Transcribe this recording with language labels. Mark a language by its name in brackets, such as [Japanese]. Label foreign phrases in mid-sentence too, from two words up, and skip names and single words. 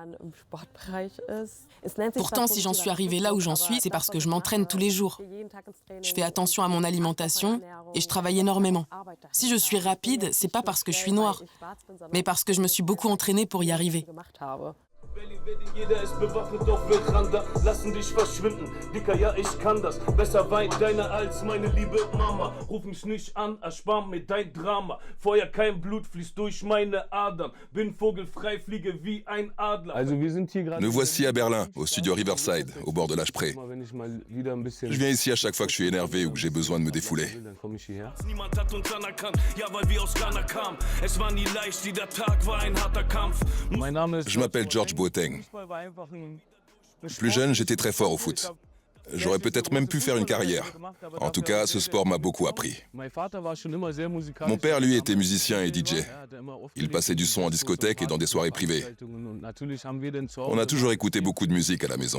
[French] Pourtant, si j'en suis arrivée là où j'en suis, c'est parce que je m'entraîne tous les jours. Je fais attention à mon alimentation et je travaille énormément. Si je suis rapide, c'est pas parce que je suis noire, mais parce que je me suis beaucoup entraînée pour y arriver. [German] Jeder ist bewaffnet, doch wir Randa lassen dich verschwinden. Dicker, ja, ich kann das. Besser weint deiner als meine liebe Mama. Ruf mich nicht an, erspar mir dein Drama. Feuer, kein Blut fließt durch meine Adern. Bin vogelfrei, fliege wie ein Adler. Also wir sind hier gerade. [French] Nous voici à Berlin, au studio Riverside, au bord de la Spree. Je viens ici à chaque fois que je suis énervé ou que j'ai besoin de me défouler. [German] Niemand hat uns anerkannt, ja, weil wir aus Ghana kamen. Es war nie leicht, jeder Tag war ein harter Kampf. [French] Je m'appelle George Boateng. Plus jeune, j'étais très fort au foot. J'aurais peut-être même pu faire une carrière. En tout cas, ce sport m'a beaucoup appris. Mon père, lui, était musicien et DJ. Il passait du son en discothèque et dans des soirées privées. On a toujours écouté beaucoup de musique à la maison.